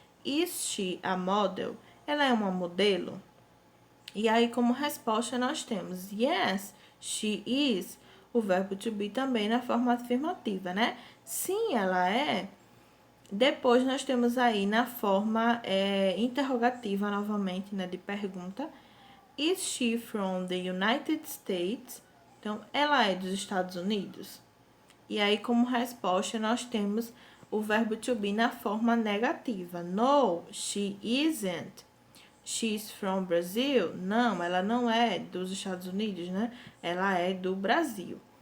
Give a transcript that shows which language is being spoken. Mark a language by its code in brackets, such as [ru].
[en] Is she a model? [pt] Ela é uma modelo? E aí, como resposta, nós temos [en] yes, she is. [pt] O verbo to be também na forma afirmativa, né? Sim, ela é. Depois, nós temos aí na forma interrogativa, novamente, né? De pergunta. [en] Is she from the United States? [pt] Então, ela é dos Estados Unidos? E aí, como resposta, nós temos o verbo to be na forma negativa. [en] No, she isn't. She's from Brazil? [pt] Não, ela não é dos Estados Unidos, né? Ela é do Brasil.